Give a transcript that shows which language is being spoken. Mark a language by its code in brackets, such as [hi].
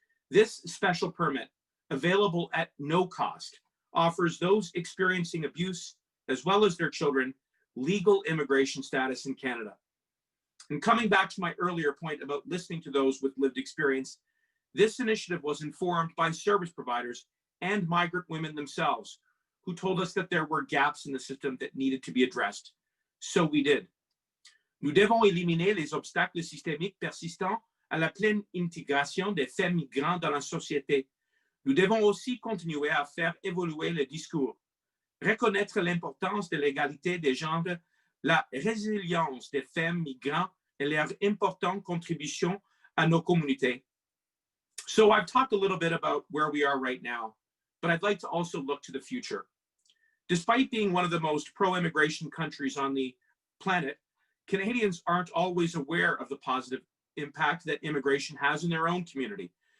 [en] This special permit, available at no cost, offers those experiencing abuse, as well as their children, legal immigration status in Canada. And coming back to my earlier point about listening to those with lived experience, this initiative was informed by service providers and migrant women themselves, who told us that there were gaps in the system that needed to be addressed. So we did. [fr] Nous devons éliminer les obstacles systémiques persistants à la pleine intégration des femmes migrantes dans la société. Nous devons aussi continuer à faire évoluer le discours, reconnaître l'importance de l'égalité des genres, la résilience des femmes migrantes et leur importante contribution à nos communautés. [en] So I've talked a little bit about where we are right now, but I'd like to also look to the future. Despite being one of the most pro-immigration countries on the planet, Canadians aren't always aware of the positive impact that immigration has in their own community.